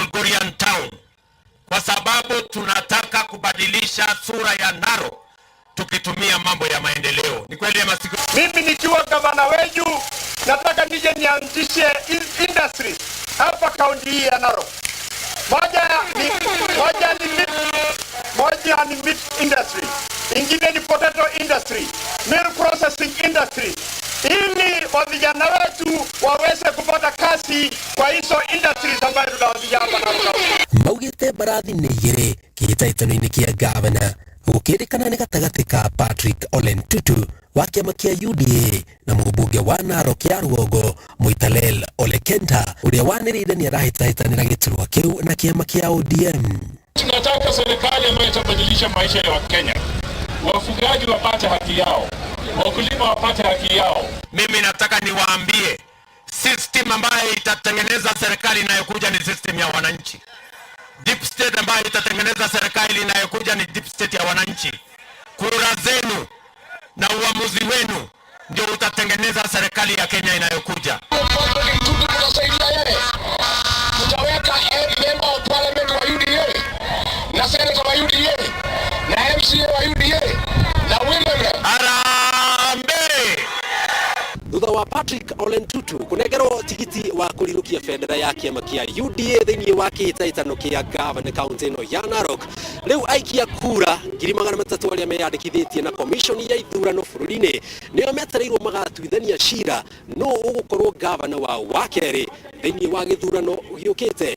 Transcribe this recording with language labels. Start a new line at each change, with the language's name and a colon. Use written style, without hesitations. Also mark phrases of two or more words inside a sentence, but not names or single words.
Swahili: Gorian Town, kwa sababu tunataka kubadilisha sura ya Narok tukitumia mambo ya maendeleo. Ni kweli ama si kweli? Mimi nikiwa gavana wenu nataka nije nianzishe industry hapa kaunti hii ya Narok. Moja ni
English: meat industry,
Swahili: ingine ni
English: potato industry, milk processing industry,
Swahili: ili vijana wetu waweze kupata kazi kwa hizo industries ambazo tunawazia hapa Narok.
Kikuyu: Maugite barathi nĩ igĩrĩ kĩhĩtahĩtano-inĩ kĩa gavana gũkĩrĩkana nĩ gatagatĩ ka Patrick Ole Ntutu wa kĩama kĩa UDA na mũmbunge wa Narok ya Rũgongo Moitalel Ole Kenta ũrĩa wanĩrĩire nĩ arahĩtahĩtanĩra gĩturwa kĩu na kĩama kĩa ODM.
Swahili: Tunataka serikali ambayo itabadilisha maisha ya Wakenya. Wafugaji wapate haki yao, wakulima wapate haki yao. Mimi nataka niwaambie system ambayo itatengeneza serikali inayokuja ni system ya wananchi.
English: Deep state
Swahili: ambayo itatengeneza serikali inayokuja ni
English: deep state
Swahili: ya wananchi. Kura zenu na uamuzi wenu ndio utatengeneza serikali ya Kenya inayokuja. Tutaweka
English: member of parliament
Swahili: wa UDA na senator wa UDA na MCA wa UDA na women. Harambee!
Kikuyu: Thutha wa Patrick Ole Ntutu kunegerwo tigiti wa kurirukia bendera ya kĩama kĩa UDA thĩinĩ wa kĩhĩtahĩtano kĩa gavana kaunti ĩno ya Narok, rĩu aikia kura 300,000 arĩa meyandĩkithĩtie na komishoni ya ithurano bũrũri-inĩ nĩo metereirwo magatuithania cira nũũ ũgũkorwo gavana wao wa kerĩ thĩinĩ wa gĩthurano gĩũkĩte.